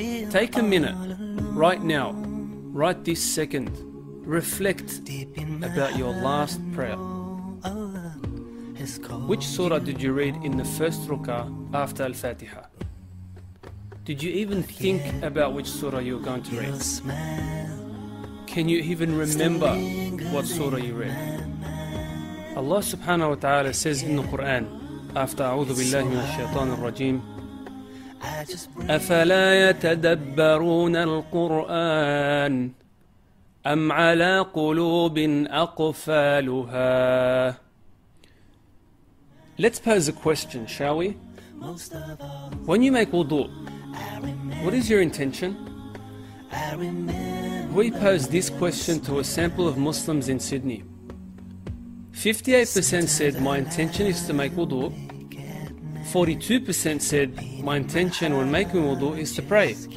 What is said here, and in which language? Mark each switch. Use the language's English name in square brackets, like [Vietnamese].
[English] Take a minute, right now, right this second, reflect about your last prayer. Which surah did you read in the first ruk'ah after Al-Fatiha? Did you even think about which surah you were going to read? Can you even remember what surah you read? [Arabic] Allah subhanahu wa ta'ala [English] says in the Quran, after [Arabic] أعوذ بالله من الشيطان الرجيم, أفلا يتدبرون القرآن أم على قلوب أقفالها. [English] Let's pose a question, shall we? When you make wudu, what is your intention? We posed this question to a sample of Muslims in Sydney. 58% said, my intention is to make wudu. 42% said, my intention when making wudu is to pray.